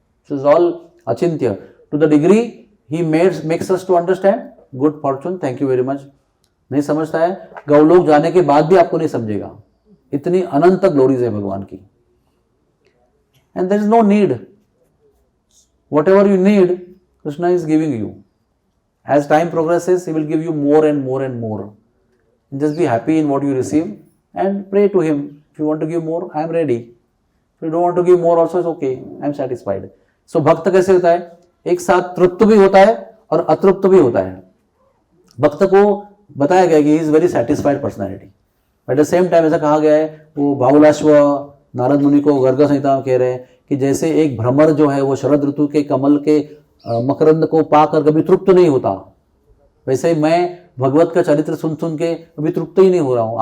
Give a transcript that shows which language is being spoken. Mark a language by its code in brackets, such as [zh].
[en] Is all अचिंत्य। To the degree he makes us to understand, good fortune, thank you very much. [hi] नहीं समझता है, गौलोक जाने के बाद भी आपको नहीं समझेगा, इतनी अनंत ग्लोरीज है भगवान की। [en] And there is no need, whatever you need Krishna is giving you. As time progresses, he will give you more and more and more. Just be happy in what you receive and pray to him. If you want to give more, I am ready. If you don't want to give more also, it's okay. I am satisfied. [hi] So भक्त कैसे होता है? एक साथ तृप्त भी होता है और अतृप्त भी होता है। भक्त को बताया गया कि [en] he is very satisfied personality. At the same time [hi] ऐसा कहा गया है, वो बाहुलाश्व नारद मुनि को गर्ग संहिता में कह रहे हैं कि जैसे एक भ्रमर जो है वो शरद ऋतु के कमल के मकरंद को पाकर कभी तृप्त नहीं होता, वैसे ही मैं भगवत का चरित्र सुन सुन के कभी तृप्त ही नहीं हो रहा हूं।